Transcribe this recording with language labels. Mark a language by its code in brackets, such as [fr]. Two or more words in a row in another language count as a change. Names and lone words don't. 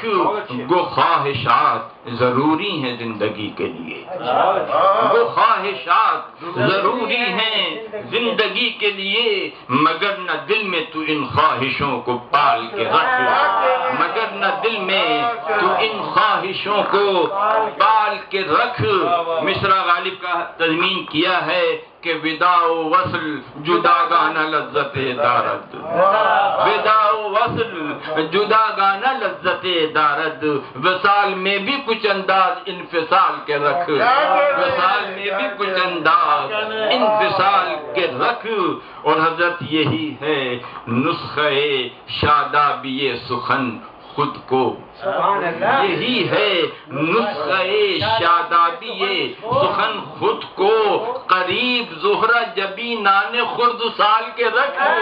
[ur] گو خواہشات ضروری ہیں زندگی کے لیے، وہ خواہشات ضروری ہیں زندگی کے لیے، مگر نہ دل میں تو ان خواہشوں کو پال کے رکھ. مگر نہ دل میں تو ان خواہشوں کو پال کے رکھ. مصرع غالب کا تضمین کیا ہے کہ [fa] وداع و وصل جداگانہ لذت دارد، وداع و وصل جداگانہ لذت دارد. [ur] وصال میں بھی کچھ انداز انفصال کے رکھ، وصال میں بھی کچھ انداز انفصال کے رکھ. اور حضرت یہی ہے نسخہ شادابی سخن خود کو. یہی ہے نسخہ شادابی سخن خود کو قریب زہرہ جبی نان خرد سال کے رکھ.